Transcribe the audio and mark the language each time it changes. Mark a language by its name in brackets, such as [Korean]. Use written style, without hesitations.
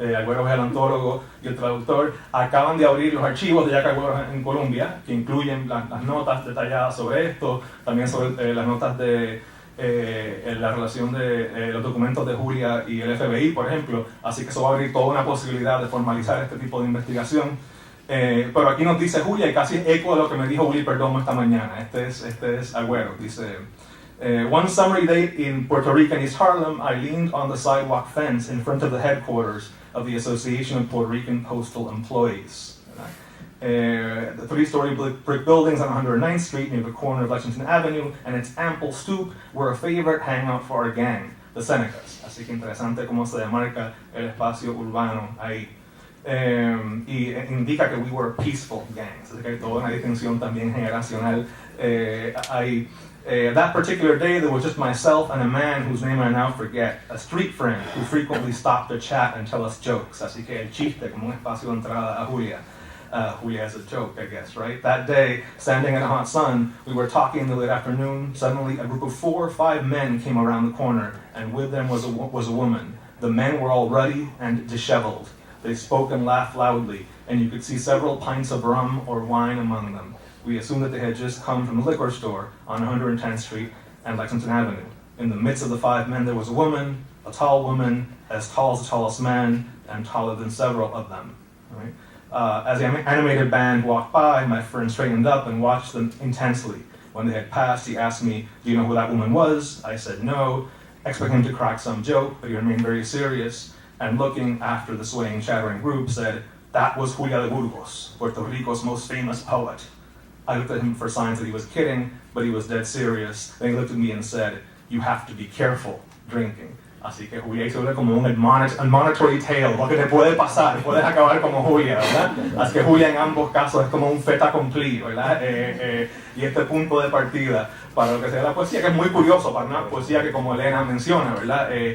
[Spanish] Agüeros es el antólogo y el traductor. Acaban de abrir los archivos de Jack Agüeros en Colombia, que incluyen las notas detalladas sobre esto, también sobre las notas de la relación de los documentos de Julia y el FBI, por ejemplo. Así que eso va a abrir toda una posibilidad de formalizar este tipo de investigación. Pero aquí nos dice Julia, y casi eco de lo que me dijo Willy Perdomo esta mañana. Este es Agüero. [English] Dice: one summery day in Puerto Rican East Harlem, I leaned on the sidewalk fence in front of the headquarters of the Association of Puerto Rican Postal Employees. The three-story brick buildings on 109th Street near the corner of Lexington Avenue and its ample stoop were a favorite hangout for our gang, the Senecas. [Spanish] Así que interesante cómo se demarca el espacio urbano ahí. Y indica que [English] we were peaceful gangs. [Spanish] Así que hay toda una distinción también generacional ahí. [English] That particular day, there was just myself and a man whose name I now forget, a street friend who frequently stopped to chat and tell us jokes. [Spanish] Así que el chiste como un espacio de entrada a Julia. [English] Julia as a joke, I guess, right? That day, standing in the hot sun, we were talking in the late afternoon. Suddenly, a group of 4 or 5 men came around the corner, and with them was a woman. The men were all ruddy and disheveled. They spoke and laughed loudly, and you could see several pints of rum or wine among them. We assumed that they had just come from the liquor store on 110th Street and Lexington Avenue. In the midst of the 5 men, there was a woman, a tall woman, as tall as the tallest man, and taller than several of them. Right? As the animated band walked by, my friend straightened up and watched them intensely. When they had passed, he asked me, "Do you know who that woman was?" I said no, expecting him to crack some joke, but he remained very serious, and looking after the swaying, chattering group, said, "That was Julia de Burgos, Puerto Rico's most famous poet." I looked at him for signs that he was kidding, but he was dead serious. Then he looked at me and said, "You have to be careful drinking." [Spanish] Así que Julia hizo como un [English] admonitory tale, [Spanish] lo que te puede pasar, puedes acabar como Julia, ¿verdad? Así que Julia en ambos casos es como un fait accompli, ¿verdad? Y este punto de partida para lo que sea la poesía, que es muy curioso, para una poesía que, como Elena menciona, ¿verdad?